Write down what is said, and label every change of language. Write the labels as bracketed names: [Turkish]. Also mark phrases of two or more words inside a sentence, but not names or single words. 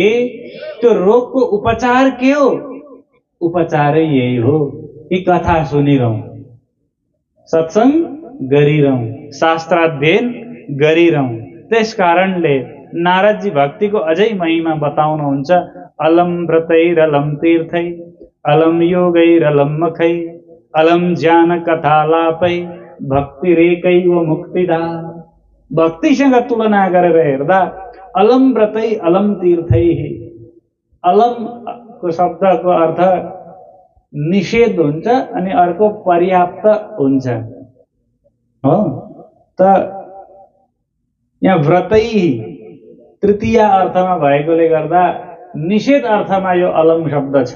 [Nepali] त्यो रोगको उपचार के हो? उपचारै यही हो कि कथा सुनिरहौं, सत्संग गरिरहौं, शास्त्राध्ययन गरिरहौं। त्यस कारणले नारदजी भक्तिको अझै महिमा बताउनुहुन्छ। [Sanskrit] अलम व्रतैरलम तीर्थै, अलम योगैरलम मखै, अलम ज्ञान कथालापै, भक्तिरेकैव मुक्तिदा। [Nepali] भक्तिसँग तुलना गरेर हेर्दा [Sanskrit] अलम व्रतै अलम तीर्थै, [Nepali] अलमको शब्दको अर्थ निषेध हुन्छ अनि अर्को पर्याप्त हुन्छ, हो? त यहाँ व्रतै तृतीय अर्थमा भएकोले गर्दा निषेध अर्थमा यो अलम शब्द छ।